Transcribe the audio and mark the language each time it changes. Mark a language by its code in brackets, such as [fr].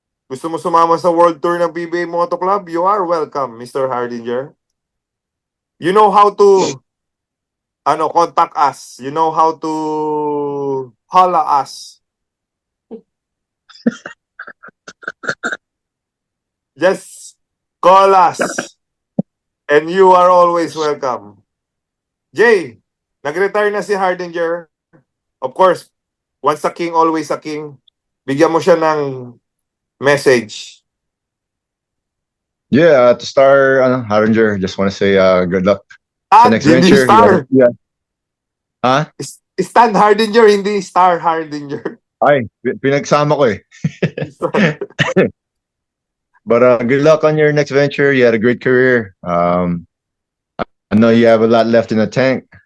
[tl] Gusto mo sumama sa World Tour ng PBA Moto Club? [en] You are welcome, Mr. Hardinger. You know how to contact us. You know how to holla us. Just call us. And you are always welcome. [tl] Jay, nag-retire na si Hardinger. [en] Of course, once a king, always a king. [tl] Bigyan mo siya ng message. [en] Yeah, to star Harringer, just want to say good luck sa next [tl] hindi [en] venture. star. Yeah. Huh? [tl] Stan Hardinger, hindi Star Hardinger. Ay, pinagsama ko eh. [en] But good luck on your next venture. You had a great career. I know you have a lot left in the tank.